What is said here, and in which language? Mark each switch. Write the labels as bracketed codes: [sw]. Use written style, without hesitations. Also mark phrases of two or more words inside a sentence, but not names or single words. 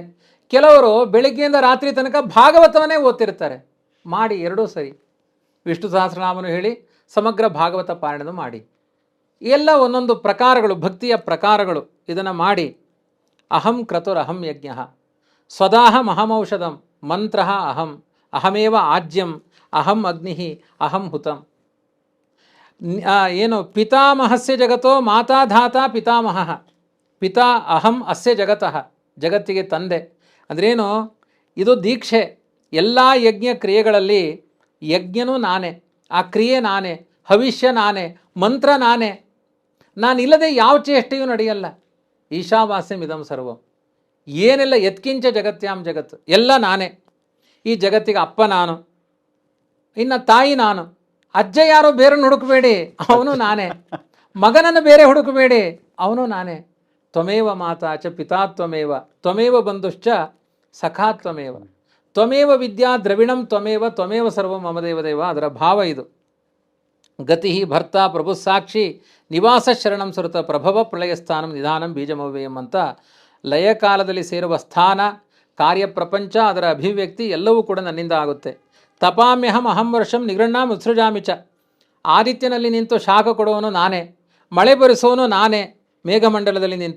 [kn] ಕೆಲವರು ಬೆಳಿಗ್ಗೆಯಿಂದ ರಾತ್ರಿ ತನಕ ಭಾಗವತವನ್ನೇ ಓದ್ತಿರ್ತಾರೆ. ಮಾಡಿ, ಎರಡೂ ಸರಿ. ವಿಷ್ಣು ಸಹಸ್ರನಾಮನು ಹೇಳಿ ಸಮಗ್ರ ಭಾಗವತ ಪಾರಾಯಣ ಮಾಡಿ. ಎಲ್ಲ ಒಂದೊಂದು ಪ್ರಕಾರಗಳು, ಭಕ್ತಿಯ ಪ್ರಕಾರಗಳು. ಇದನ್ನು ಮಾಡಿ. [sa] ಅಹಂ ಕ್ರತುರಹಂ ಯಜ್ಞ ಸ್ವದಾಹಂ ಅಹಮೌಷಧಂ ಮಂತ್ರ ಅಹಂ ಅಹಮೇವ ಆಜ್ಯಂ ಅಹಂ ಅಗ್ನಿ ಅಹಂ ಹುತಂ. ಏನು ಪಿತಾಮಹಸ್ಯ ಜಗತೋ ಮಾತಾ ಧಾತಾ ಪಿತಾಮಹ ಪಿತಾ ಅಹಂ ಅಸ್ಯ ಜಗತಃ. [kn] ಜಗತ್ತಿಗೆ ತಂದೆ ಅಂದ್ರೇನು? ಇದು ದೀಕ್ಷೆ. ಎಲ್ಲ ಯಜ್ಞ ಕ್ರಿಯೆಗಳಲ್ಲಿ ಯಜ್ಞನೂ ನಾನೇ, ಆ ಕ್ರಿಯೆ ನಾನೇ, ಭವಿಷ್ಯ ನಾನೇ, ಮಂತ್ರ ನಾನೇ. ನಾನಿಲ್ಲದೆ ಯಾವ ಚೇಷ್ಟೆಯೂ ನಡೆಯಲ್ಲ. [sa] ಈಶಾವಾಸ್ಯಂ ಇದಂ ಸರ್ವಂ. [kn] ಏನೆಲ್ಲ [sa] ಯತ್ಕಿಂಚ ಜಗತ್ಯಾಂ ಜಗತ್, [kn] ಎಲ್ಲ ನಾನೇ. ಈ ಜಗತ್ತಿಗೆ ಅಪ್ಪ ನಾನು, ಇನ್ನು ತಾಯಿ ನಾನು. ಅಜ್ಜ ಯಾರೋ ಬೇರೆಯನ್ನು ಹುಡುಕಬೇಡಿ, ಅವನು ನಾನೇ. ಮಗನನ್ನು ಬೇರೆ ಹುಡುಕಬೇಡಿ, ಅವನು ನಾನೇ. [sa] ತ್ವಮೇವ ಮಾತಾ ಚ ಪಿತಾ ತ್ವಮೇವ ತ್ವಮೇವ ಬಂಧುಶ್ಚ ಸಖಾ ತ್ವಮೇವ ತ್ವಮೇವ ವಿದ್ಯಾ ದ್ರವಿಣಂ ತ್ವಮೇವ ತ್ವಮೇವ ಸರ್ವಂ ಮಮ ದೇವದೇವ. [kn] ಅದರ ಭಾವ ಇದು. [sa] ಗತಿ ಭರ್ತ ಪ್ರಭು ಸಾಕ್ಷಿ ನಿವಾಸ ಶರಣಂ ಸುರತ ಪ್ರಭವ ಪ್ರಳಯಸ್ಥಾನಂ ನಿಧಾನಂ ಬೀಜಮವ್ಯಯಂ [kn] ಅಂತ ಲಯಕಾಲದಲ್ಲಿ ಸೇರುವ ಸ್ಥಾನ, ಕಾರ್ಯಪ್ರಪಂಚ, ಅದರ ಅಭಿವ್ಯಕ್ತಿ ಎಲ್ಲವೂ ಕೂಡ ನನ್ನಿಂದ ಆಗುತ್ತೆ. [sa] ತಪಾಮ್ಯಹಂ ಅಹಂ ವರ್ಷಂ ನಿಗೃಣ್ಣಾಂ ಉತ್ಸೃಜಾಮಿ ಚ. [kn] ಆದಿತ್ಯನಲ್ಲಿ ನಿಂತು ಶಾಖ ಕೊಡುವವನು ನಾನೇ, ಮಳೆ ಬರಿಸೋನು ನಾನೇ ಮೇಘಮಂಡಲದಲ್ಲಿ ನಿಂತು.